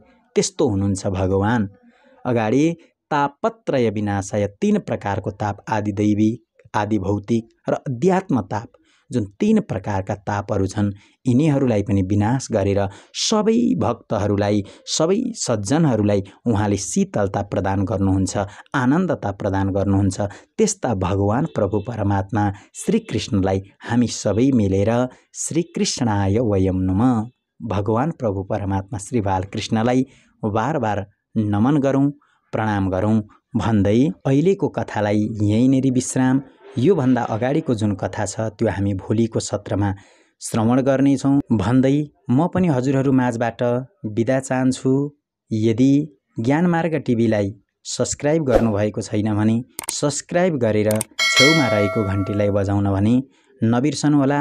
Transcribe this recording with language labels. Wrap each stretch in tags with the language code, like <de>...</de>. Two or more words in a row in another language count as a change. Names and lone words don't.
<ne>त्यस्तो हुनुहुन्छ भगवान। अगाडि</ne> <sa>तापत्रय विनाशाय,</sa> <ne>3 प्रकारको ताप, आदि दैविक, आदि भौतिक र अध्यात्म ताप, जुन 3 प्रकारका तापहरू छन् यिनीहरूलाई पनि विनाश गरेर सबै भक्तहरूलाई, सबै सज्जनहरूलाई उहाँले शीतलता प्रदान गर्नुहुन्छ, आनन्दता प्रदान गर्नुहुन्छ। त्यस्ता भगवान प्रभु परमात्मा श्रीकृष्णलाई हामी सबै मिलेर</ne> <sa>श्रीकृष्णाय वयं नमः,</sa> <ne>भगवान प्रभु परमात्मा श्री बालकृष्णलाई बार बार नमन गरौँ, प्रणाम गरौँ भन्दै अहिलेको कथालाई यहीँनेरि विश्राम। योभन्दा अगाडिको जुन कथा छ त्यो हामी भोलिको सत्रमा श्रवण गर्नेछौँ भन्दै म पनि हजुरहरू माझबाट बिदा चाहन्छु। यदि ज्ञानमार्ग टिभीलाई सब्सक्राइब गर्नुभएको छैन भने सब्सक्राइब गरेर छेउमा रहेको घन्टीलाई बजाउन भने नबिर्सनुहोला।</ne>